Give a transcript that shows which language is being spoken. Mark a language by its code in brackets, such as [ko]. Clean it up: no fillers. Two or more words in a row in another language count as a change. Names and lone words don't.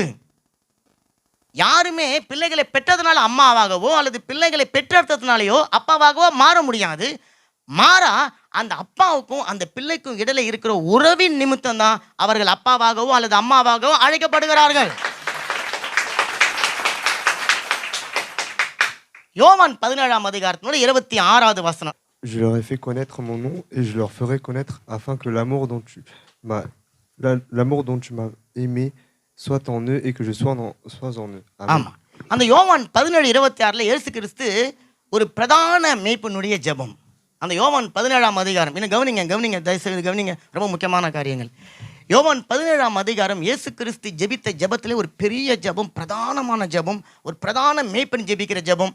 [ta] யாருமே பிள்ளைகளை பெற்றதுனால அம்மாவாகவோ அல்லது பிள்ளைகளை பெற்றெடுத்ததுனாலையோ அப்பாவாகவோ மாற முடியாது. மாறா அந்த அப்பாவுக்கும் அந்த பிள்ளைக்கும் இடையில இருக்கிற உறவின் நிமித்தம் தான் அவர்கள் அப்பாவாகவோ அல்லது அம்மாவாகவோ அழைக்கப்படுகிறார்கள். யோவான் 17ஆம் அதிகாரத்தினுடைய 26வது வசனம். [fr] Je leur ai fait connaître mon nom et je leur ferai connaître afin que l'amour dont tu m'as aimé soit en eux et que je sois en eux. [ta] ஆமா, அந்த யோவான் 17:26ல இயேசு கிறிஸ்து ஒரு பிரதான மேய்ப்பனுடைய ஜெபம். அந்த யோவான் 17ஆம் அதிகாரம் இன்னும் கவனிங்க தயவுசெய்து கவனிங்க, ரொம்ப முக்கியமான காரியங்கள். யோவான் 17ஆம் அதிகாரம் இயேசு கிறிஸ்து ஜெபித்த ஜெபத்திலே ஒரு பெரிய ஜெபம், பிரதானமான ஜெபம், ஒரு பிரதான மேய்ப்பன் ஜெபிக்கிற ஜெபம்.